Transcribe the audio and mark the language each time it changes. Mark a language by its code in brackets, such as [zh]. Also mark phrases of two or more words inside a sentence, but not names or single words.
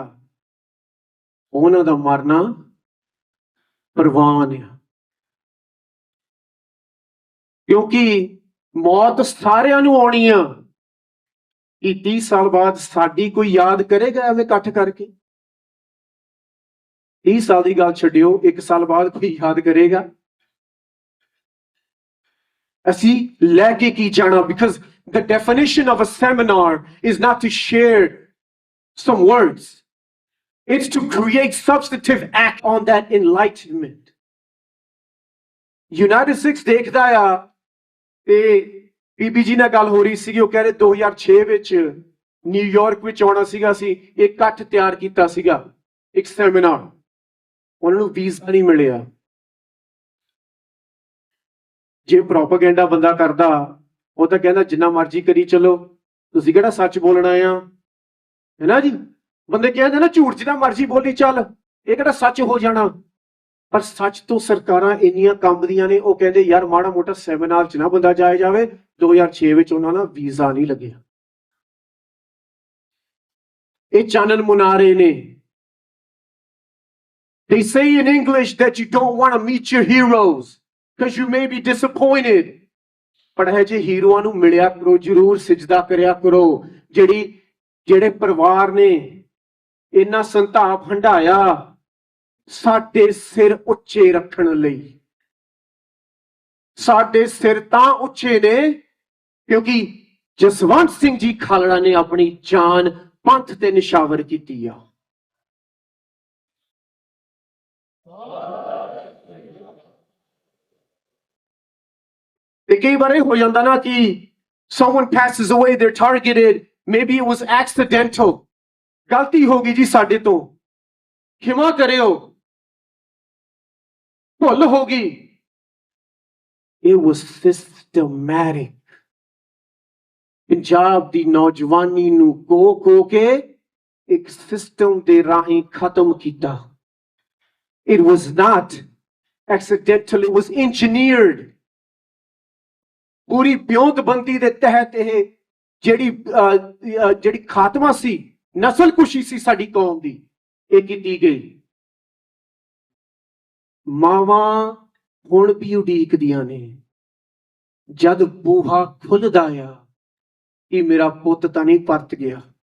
[pa] ਉਨ੍ਹਾਂ ਦਾ ਮਰਨਾ ਪਰਵਾਨ ਹੈ, ਕਿਉਂਕਿ ਮੌਤ ਸਾਰਿਆਂ ਨੂੰ ਆਉਣੀ ਆ। ਕਿ 30 ਸਾਲ ਬਾਅਦ ਸਾਡੀ ਕੋਈ ਯਾਦ ਕਰੇਗਾ ਐਵੇਂ ਇਕੱਠ ਕਰਕੇ? 30 ਸਾਲ ਕੀ ਗੱਲ ਛੱਡਿਓ, 1 ਸਾਲ ਬਾਅਦ ਕੋਈ ਯਾਦ ਕਰੇਗਾ? ਅਸੀਂ ਲੈਕੇ ਕੀ ਜਾਣਾ? [en] बिकॉज the definition of a seminar is not to share some words, it's to create substantive act on that enlightenment. [pa] United States ਦੇਖਦਾ ਆ ਤੇ ਬੀਬੀ ਜੀ ਨਾਲ ਗੱਲ ਹੋ ਰਹੀ ਸੀਗੀ, ਉਹ ਕਹਿ ਰਹੇ 2006 ਵਿੱਚ ਨਿਊਯਾਰਕ ਵਿੱਚ ਆਉਣਾ ਸੀਗਾ, ਅਸੀਂ ਇੱਕ ਇਕੱਠ ਤਿਆਰ ਕੀਤਾ ਸੀਗਾ, ਇੱਕ ਸੈਮੀਨਾਰ, ਉਹਨਾਂ ਨੂੰ ਵੀਜ਼ਾ ਨਹੀਂ ਮਿਲਿਆ। ਜੇ ਪ੍ਰੋਪਾਗੈਂਡਾ ਬੰਦਾ ਕਰਦਾ, ਉਹ ਤਾਂ ਕਹਿੰਦਾ ਜਿੰਨਾ ਮਰਜ਼ੀ ਕਰੀ ਚਲੋ, ਤੁਸੀਂ ਕਿਹੜਾ ਸੱਚ ਬੋਲਣਾ ਆ, ਹੈ ਨਾ ਜੀ। ਬੰਦੇ ਕਹਿੰਦੇ ਨਾ ਝੂਠ ਜਿੰਨਾ ਮਰਜ਼ੀ ਬੋਲੀ ਚੱਲ, ਇਹ ਕਿਹੜਾ ਸੱਚ ਹੋ ਜਾਣਾ। ਪਰ ਸੱਚ ਤੋਂ ਸਰਕਾਰਾਂ ਇੰਨੀਆਂ ਕੰਬਦੀਆਂ ਨੇ, ਉਹ ਕਹਿੰਦੇ ਯਾਰ ਮਾੜਾ ਮੋਟਾ ਸੈਮੀਨਾਰ 'ਚ ਨਾ ਬੰਦਾ ਜਾਏ ਜਾਵੇ। 2006 ਵਿੱਚ ਉਹਨਾਂ ਦਾ ਵੀਜ਼ਾ ਨਹੀਂ ਲੱਗਿਆ। ਇਹ ਚਾਨਣ ਮੁਨਾ ਰਹੇ ਨੇ। [en] They say in English that you don't want to meet your heroes because you may be disappointed. [pa] ਪਰ ਇਹ ਜੇ ਹੀਰੋਆਂ ਨੂੰ ਮਿਲਿਆ ਕਰੋ, ਜ਼ਰੂਰ ਸਿਜਦਾ ਕਰਿਆ ਕਰੋ। ਜਿਹੜੇ ਪਰਿਵਾਰ ਨੇ ਇੰਨਾ ਸੰਤਾਪ ਹੰਢਾਇਆ ਸਾਡੇ ਸਿਰ ਉੱਚੇ ਰੱਖਣ ਲਈ। ਸਾਡੇ ਸਿਰ ਤਾਂ ਉੱਚੇ ਨੇ ਕਿਉਂਕਿ ਜਸਵੰਤ ਸਿੰਘ ਜੀ ਖਾਲੜਾ ਨੇ ਆਪਣੀ ਜਾਨ ਪੰਥ ਤੇ ਨਿਸ਼ਾਵਰ ਕੀਤੀ ਆ। ਤੇ ਕਈ ਵਾਰ ਇਹ ਹੋ ਜਾਂਦਾ ਨਾ ਕਿ [en] someone passes away, they're targeted, maybe it was accidental, [pa] ਗਲਤੀ ਹੋ ਗਈ ਜੀ ਸਾਡੇ ਤੋਂ, ਖਿਮਾ ਕਰਿਓ, ਭੁੱਲ ਹੋ ਗਈ। [en] It was systematic. [pa] ਪੰਜਾਬ ਦੀ ਨੌਜਵਾਨੀ ਨੂੰ ਕੋ ਕੇ ਇੱਕ ਸਿਸਟਮ ਦੇ ਰਾਹੀਂ ਖਤਮ ਕੀਤਾ। [en] It was not accidental, it was engineered. [pa] ਪੂਰੀ ਬਿਉਂਤਬੰਦੀ ਦੇ ਤਹਿਤ ਇਹ ਜਿਹੜੀ ਖਾਤਮਾ ਸੀ, ਨਸਲਕੁਸ਼ੀ ਸੀ ਸਾਡੀ ਕੌਮ ਦੀ, ਇਹ ਕੀਤੀ ਗਈ। ਮਾਵਾਂ ਹੁਣ ਵੀ ਉਡੀਕਦੀਆਂ ਨੇ ਜਦ ਬੂਹਾ ਖੁੱਲਦਾ ਆ ਕਿ ਮੇਰਾ ਪੁੱਤ ਤਾਂ ਨਹੀਂ ਪਰਤ ਗਿਆ।